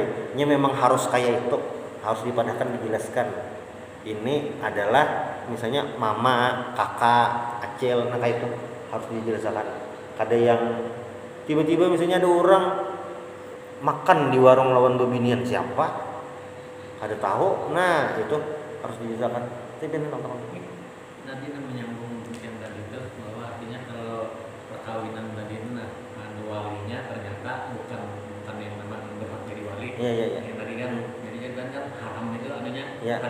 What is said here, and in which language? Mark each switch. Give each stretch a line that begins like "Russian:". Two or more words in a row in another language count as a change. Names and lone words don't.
Banjar: Nya memang harus kayak itu, harus dipadahkan dijelaskan. Ini adalah misalnya mama, kakak, acil, nah kayak itu harus dijelaskan. Kada yang tiba-tiba misalnya ada orang makan di warung lawan bebinian siapa? Kada tahu. Nah, itu harus dijelaskan.
Indonesian: Tapi teman-teman nanti menyambung yang tadi itu bahwa artinya kalau perkawinan tadi itu nah walinya ternyata bukan yang memang bermateri wali. Iya. Yang tadi kan jadi kan haram itu adanya Iya.